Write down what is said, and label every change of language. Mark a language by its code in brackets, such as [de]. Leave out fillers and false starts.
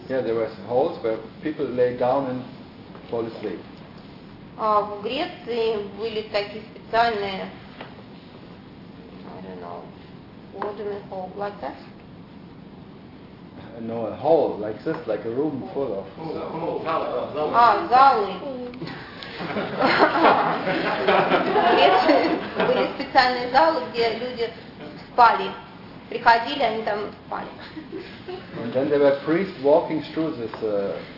[en] Yeah, there were holes where people lay down and fall asleep. [ru] В Греции были такие специальные, [en] I don't know, watering hole, like that? No, a hole, like this, like a room full of... [ru] А, залы. В Греции были специальные залы, где люди спали. Приходили, они там спали. [en] And then there were priests walking through this...